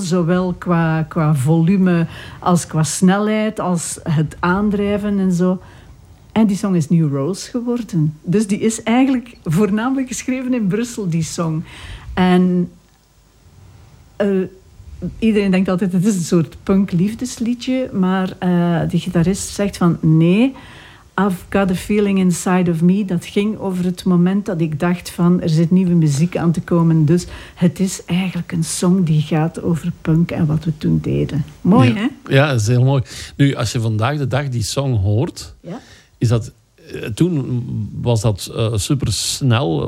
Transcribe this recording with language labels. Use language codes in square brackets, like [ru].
[nl] Zowel qua volume als qua snelheid, als het aandrijven en zo. En die song is New Rose geworden. Dus die is eigenlijk voornamelijk geschreven in Brussel, die song. En iedereen denkt altijd, het is een soort punk-liefdesliedje. [en] Maar de gitarist zegt van, nee, I've got a feeling inside of me. [nl] Dat ging over het moment dat ik dacht van, er zit nieuwe muziek aan te komen. Dus het is eigenlijk een song die gaat over punk en wat we toen deden. Mooi, ja, hè? Ja, dat is heel mooi. Nu, als je vandaag de dag die song hoort... Ja? Is dat, toen was dat super snel.